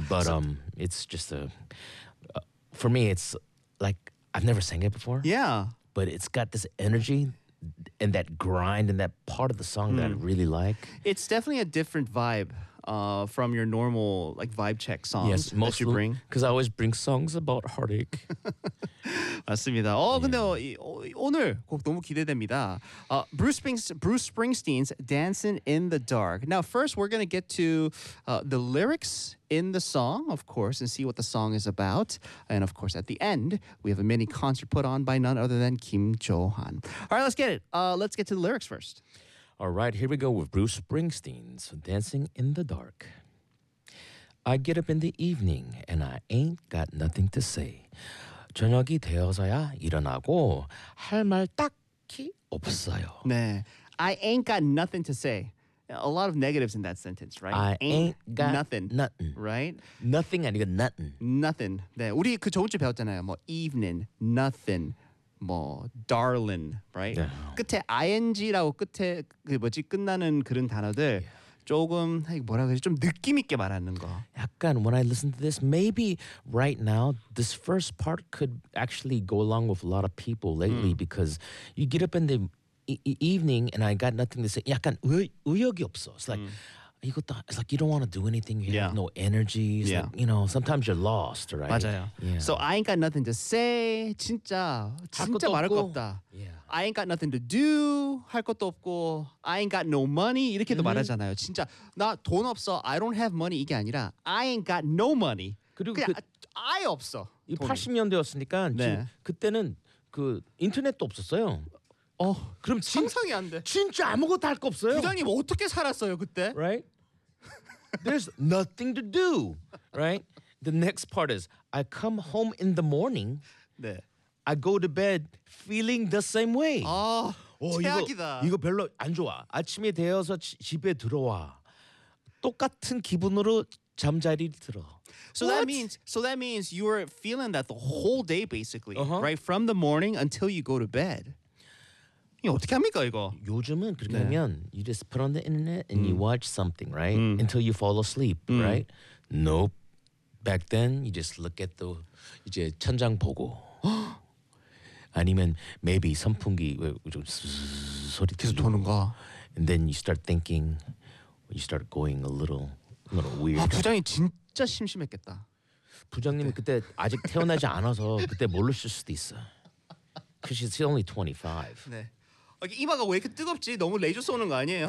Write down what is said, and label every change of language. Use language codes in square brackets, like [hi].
[en] But it's just a... for me, it's like... I've never sang it before. Yeah. But it's got this energy... and that grind and that part of the song that I really like. It's definitely a different vibe from your normal like vibe check songs yes, mostly, that you bring. Because I always bring songs about heartache. [ko] 맞습니다. 근데 오늘 곡 너무 기대됩니다. [en] Bruce Springsteen's Dancing in the Dark. Now, first we're going to get to the lyrics in the song, of course, and see what the song is about. And of course, at the end, we have a mini concert put on by none other than Kim Jo-han. All right, let's get it. Let's get to the lyrics first. All right, here we go with Bruce Springsteen's Dancing in the Dark. I get up in the evening and I ain't got nothing to say. [ko] 저녁이 되어서야 일어나고 할 말 딱히 없어요. [en] 네, I ain't got nothing to say. A lot of negatives in that sentence, right? I ain't got nothing. Right? Nothing [ko] 아니고 [en] nothing. Nothing. [ko] 네, 우리 그 좋은 줄 배웠잖아요. [en] 뭐 evening, nothing. 뭐 darling, right? No. [ko] 끝에 ing라고 끝에 그 뭐지 끝나는 그런 단어들 조금 뭐라 그래 좀 느낌 있게 말하는 거. [en] 약간 when I listen to this, maybe right now this first part could actually go along with a lot of people lately because you get up in the evening and I got nothing to say. [ko] 약간 의욕이 없어. [en] It's like it's like you don't want to do anything. You have no energy. Like, you know, sometimes you're lost, right? [ko] 맞아요. [en] Yeah. So I ain't got nothing to say. [ko] 진짜 말할 거 없다. [en] Yeah. I ain't got nothing to do. [ko] 할 것도 없고. [en] I ain't got no money. [ko] 이렇게도 말하잖아요. 진짜 나 돈 없어. [en] I don't have money. [ko] 이게 아니라 [en] I ain't got no money. [ko] 그리고 아예 없어. 돈이. 80년대였으니까 네. 그때는 그 인터넷도 없었어요. 그럼 상상이 안 돼. 진짜 아무것도 할 거 없어요. 부장님 어떻게 살았어요 그때? [en] Right? There's nothing to do. Right? The next part is I come home in the morning. [ko] 네. [en] I go to bed feeling the same way. [ko] 아, 최악이다. 이거 별로 안 좋아. 아침이 되어서 집에 들어와 똑같은 기분으로 잠자리를 들어. [en] So what? that means you were feeling that the whole day basically, right? From the morning until you go to bed. [ko] 어떻게 합니까 이거? 요즘은 그렇게 하면 [en] you just put on the internet and you watch something, right? Until you fall asleep, right? Nope. Back then, you just look at the [ko] 이제 천장 보고 아니면 [en] maybe [ko] 선풍기 좀 소리 계속 도는 거. [en] And then you start thinking, you start going a little weird. [ko] 부장이 진짜 심심했겠다. 부장님 그때 아직 태어나지 않아서 그때 모르실 수도 있어. [en] Because she's only 25. [ko] 네. 이마가 왜 이렇게 뜨겁지? 너무 레이저 쏘는 거 아니에요?